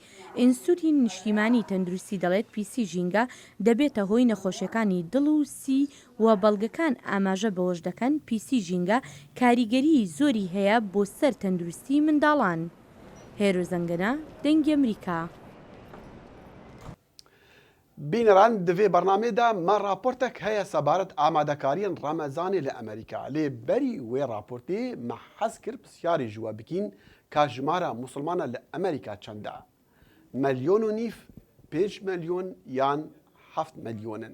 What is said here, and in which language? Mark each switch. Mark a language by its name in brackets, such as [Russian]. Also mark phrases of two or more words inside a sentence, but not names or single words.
[Central Kurdish] ئینستیتوتی نیشتیمانی تەندروستی دەڵێت پیسی ژینگە دەبێتە هۆی نەخۆشیەکانی دڵ و سی و بەڵگەکان ئاماژە بەوەش دەکەن پیسی ژینگە کاریگەری زۆری هەیە بۆ سەر تەندروستی منداڵان. هێرۆ زەنگەنە دەنگی ئەمریکا. [Kurdish] بینەران divê bernamê de me raportek heye sebaret amadekariyên Remezanê li Amerîka. Lê berî wê raportê me hez kir pisyarê ji we bikîn ka jimara musulmanan li Amerîka çend e. Milyon û nîv, 5 milyon yan 7 milyonin.